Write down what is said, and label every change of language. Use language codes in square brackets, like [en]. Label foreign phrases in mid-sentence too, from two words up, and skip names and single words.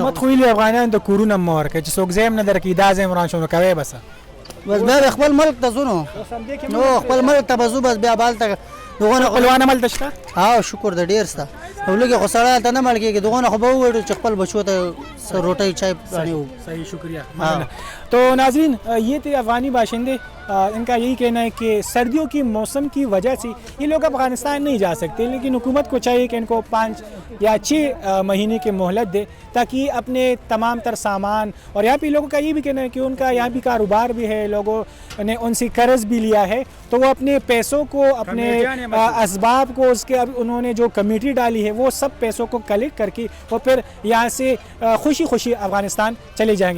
[ps] حکومت خو ویلي افغانان د کورونه هم مه ورکوي چې څوک ځای هم نه درکوي دا ځای هم وران شو نو کوی به څه بس بیا به خپل ملک ته ځو نو خپل ملک ته به ځو بس بیا به هلته دغونه خپلوان هملته شته ها شکر د ډېر شته او لږې خو سړی هلته نه مړ کېږي دغونه خو به وویل چې خپل بچو ته روټۍ چای [ur] صحیح شکریہ تو ناظرین یہ تھے افغانی باشندے ان کا یہی کہنا ہے کہ سردیوں کی موسم کی وجہ سے یہ لوگ افغانستان نہیں جا سکتے لیکن حکومت کو چاہیے کہ ان کو 5 یا 6 مہینے کی مہلت دے تاکہ اپنے تمام تر سامان اور یہاں پہ لوگوں کا یہ بھی کہنا ہے کہ ان کا یہاں بھی کاروبار بھی ہے لوگوں نے ان سے قرض بھی لیا ہے تو وہ اپنے پیسوں کو اپنے اسباب کو اس کے انہوں نے جو کمیٹی ڈالی ہے وہ سب پیسوں کو کلیکٹ کر کے وہ پھر یہاں سے خوشی خوشی افغانستان چلے جائیں گے.